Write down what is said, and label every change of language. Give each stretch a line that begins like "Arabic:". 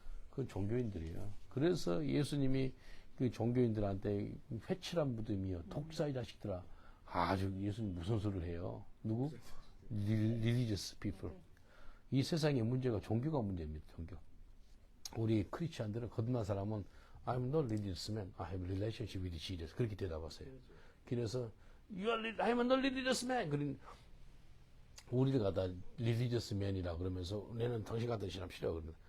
Korean: 그건 종교인들이에요. 그래서 예수님이 그 종교인들한테 회칠한 무덤이요. 독사의 자식들아. 아주 예수님 무슨 소리를 해요? 누구? Religious people. 이 세상의 문제가 종교가 문제입니다. 종교. 우리 크리스천들은 거듭난 사람은 I'm not religious man.
English: I have a relationship with Jesus.
Korean: 그렇게 대답하세요.
English: 그래서 I'm not religious man.
Korean: 그런 우리를 갖다 religious man이라 그러면서 내는 당신 같은 사람 싫어 그러는.